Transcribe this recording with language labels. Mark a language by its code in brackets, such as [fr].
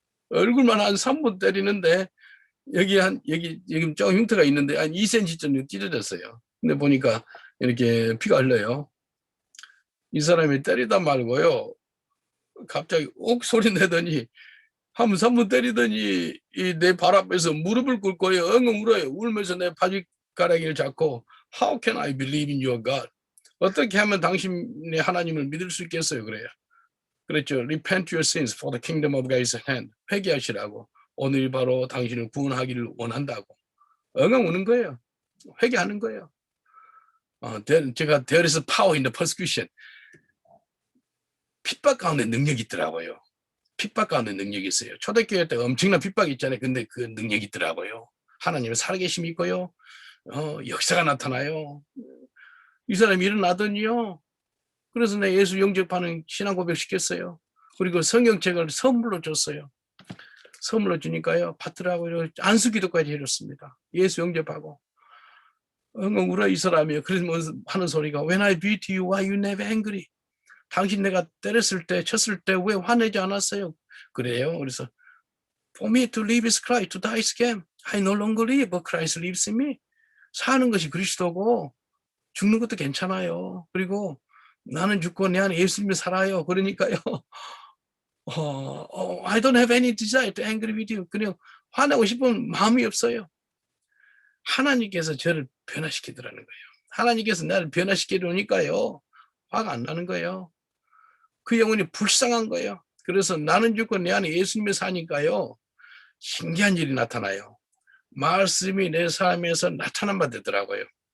[ko] 얼굴만 한 3분 때리는데 여기 좀 흉터가 있는데 한 2cm 정도 찢어졌어요. 근데 보니까 이렇게 피가 흘러요. 이 사람이 때리다 말고요. 갑자기 옥 소리 내더니 한 3분 때리더니 내 발 앞에서 무릎을 꿇고요. 엉엉 울어요. 울면서 내 바지가랑이를 잡고 [en] How can I believe in your God? [ko] 어떻게 하면 당신의 하나님을 믿을 수 있겠어요? 그래요. 그랬죠. [en] Repent your sins for the kingdom of God is at hand. [ko] 회개하시라고. 오늘 바로 당신을 구원하기를 원한다고. 엉엉 우는 거예요. 회개하는 거예요. 제가 [en] there is power in the persecution. [ko] 핍박 가운데 능력이 있더라고요. 핍박 가운데 능력이 있어요. 초대교회 때 엄청난 핍박이 있잖아요. 근데 그 능력이 있더라고요. 하나님의 살아계심이 있고요. 역사가 나타나요. 이 사람이 일어나더니요. 그래서 내 예수 영접하는 신앙 고백 시켰어요. 그리고 성경책을 선물로 줬어요. 선물로 주니까요. 받더라고요. 안수기도까지 해줬습니다. 예수 영접하고. 엉엉 울어 이 사람이요. 그러면서 하는 소리가 [en] When I beat you, why you never angry? [ko] 당신 내가 때렸을 때, 쳤을 때 왜 화내지 않았어요? 그래요. 그래서 [en] For me to live is Christ, to die is gain. I no longer live, but Christ lives in me. [ko] 사는 것이 그리스도고 죽는 것도 괜찮아요. 그리고 나는 죽고 내 안에 예수님이 살아요. 그러니까요. [en] I don't have any desire to angry with you. [ko] 그냥 화내고 싶은 마음이 없어요. 하나님께서 저를 변화시키더라는 거예요. 하나님께서 나를 변화시켜 놓으니까요. 화가 안 나는 거예요. 그 영혼이 불쌍한 거예요. 그래서 나는 죽고 내 안에 예수님이 사니까요. 신기한 일이 나타나요. 말씀이 내 삶에서 나타난 바 되더라고요.